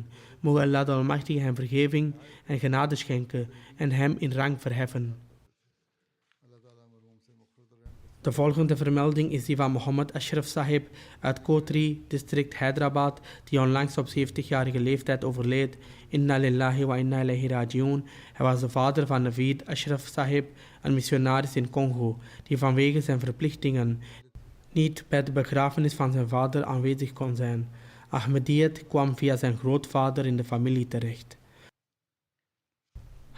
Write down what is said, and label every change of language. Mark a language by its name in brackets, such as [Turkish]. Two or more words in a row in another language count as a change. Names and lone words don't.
[Dutch] Mogen Allah de Almachtige hem vergeving en genade schenken en hem in rang verheffen. De volgende vermelding is die van Mohammed Ashraf Sahib uit Kotri, district Hyderabad, die onlangs op 70-jarige leeftijd overleed. [Arabic] إنا لله وإنا إليه راجعون. [Dutch] Hij was de vader van Naveed Ashraf Sahib, een missionaris in Congo, die vanwege zijn verplichtingen niet bij de begrafenis van zijn vader aanwezig kon zijn. Ahmadiyyat kwam via zijn grootvader in de familie terecht.